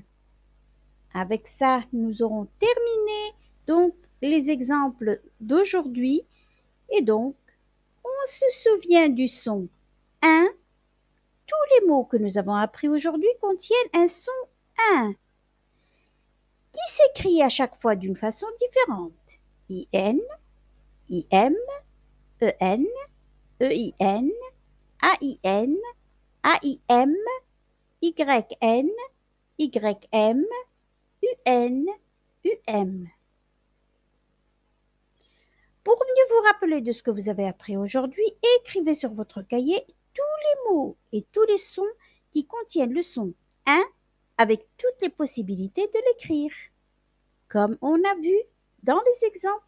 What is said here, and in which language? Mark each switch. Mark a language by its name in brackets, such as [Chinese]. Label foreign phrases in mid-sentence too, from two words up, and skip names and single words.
[French] Avec ça, nous aurons terminé donc les exemples d'aujourd'hui et donc on se souvient du son 1. Tous les mots que nous avons appris aujourd'hui contiennent un son 1 qui s'écrit à chaque fois d'une façon différente. I-N, I-M, E-N, E-I-N, A-I-N, A-I-M, Y-N, Y-M, U-N, U-M. Pour mieux vous rappeler de ce que vous avez appris aujourd'hui, écrivez sur votre cahier tous les mots et tous les sons qui contiennent le son 1 avec toutes les possibilités de l'écrire, comme on a vu dans les exemples.